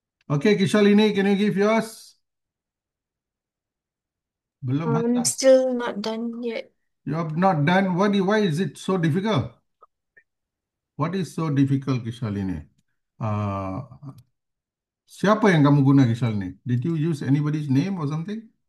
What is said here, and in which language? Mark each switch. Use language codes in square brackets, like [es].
[en] Okay, Kishalini, can you give yours? [ms] Belum hantar. [en] Still not done yet. You have not done. Why is it so difficult? What is so difficult, Kishalini? [ms] Uh, Siapa yang kamu guna Kishalini? [en] Did you use anybody's name or something?